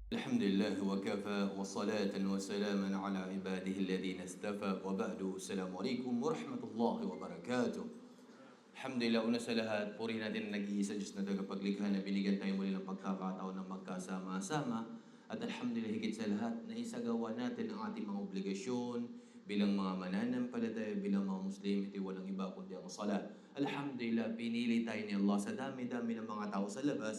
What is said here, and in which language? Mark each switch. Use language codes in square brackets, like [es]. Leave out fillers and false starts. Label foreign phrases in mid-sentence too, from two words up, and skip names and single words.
[ar] الحمد لله وكفى وصلاة وسلاما على عباده الذين اصطفى وبعد السلام عليكم ورحمة الله وبركاته. [tl] Alhamdulillah, una sa lahat, puri natin ang nag-iisa Diyos na tagapaglikha na binigyan tayo muli ng pagkakataon na magkasama-sama. At alhamdulillah, higit sa lahat, na isagawa natin ang ating mga obligasyon bilang mga mananampalataya, bilang mga Muslim. Ito walang iba kundi ang salat. Alhamdulillah, pinili tayo ni Allah sa dami-dami ng mga tao sa labas.